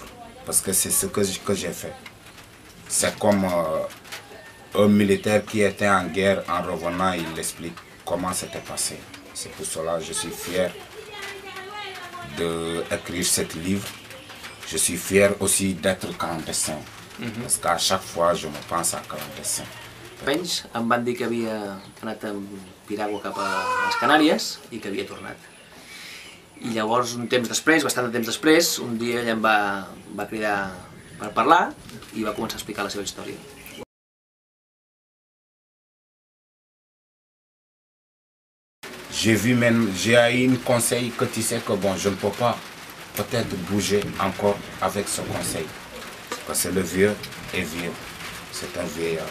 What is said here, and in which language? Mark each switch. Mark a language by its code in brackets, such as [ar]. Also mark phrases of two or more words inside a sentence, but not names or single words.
[fr] Parce que c'est ce que j'ai fait. C'est comme un militaire qui était en guerre, en revenant, il explique comment c'était passé. C'est pour cela que je suis fier d'écrire ce livre. Je suis fier aussi d'être clandestin. Parce qu'à chaque fois, je me pense à clandestin. [ca] Menys em van dir que havia anat amb piragua cap a les Canàries i que havia tornat. I llavors, un temps després, bastant de temps després, un dia ell em va cridar per parlar i va començar a explicar la seva història. [fr] J'ai eu un conseil que tu sais que bon, je ne peux pas peut-être bouger encore avec ce conseil. Parce que le vieux est vieux, c'est un vieillard.